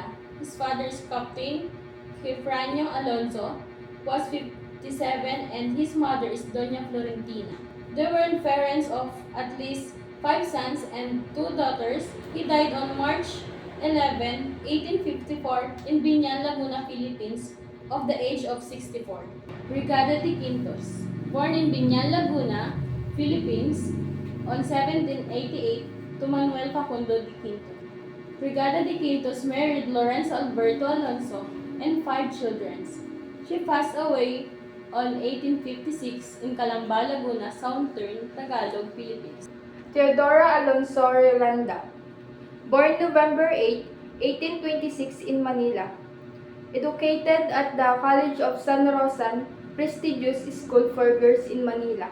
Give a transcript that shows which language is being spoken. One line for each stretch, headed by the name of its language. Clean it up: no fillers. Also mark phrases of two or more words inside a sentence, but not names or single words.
English: His father is Captain Kefranio Alonso, was 57, and his mother is Doña Florentina. They were parents of at least 5 sons and 2 daughters. He died on March 11, 1854 in Biñan, Laguna, Philippines, of the age of 64. Brigada de Quintos, born in Biñan, Laguna, Philippines, on 1788 to Manuel Facundo de Quinto. Brigada de Quintos married Lorenzo Alberto Alonso and 5 children. She passed away on 1856 in Calamba, Laguna, Southern Tagalog, Philippines. Teodora Alonso Yolanda, born November 8, 1826 in Manila. Educated at the College of San Rosan, prestigious school for girls in Manila.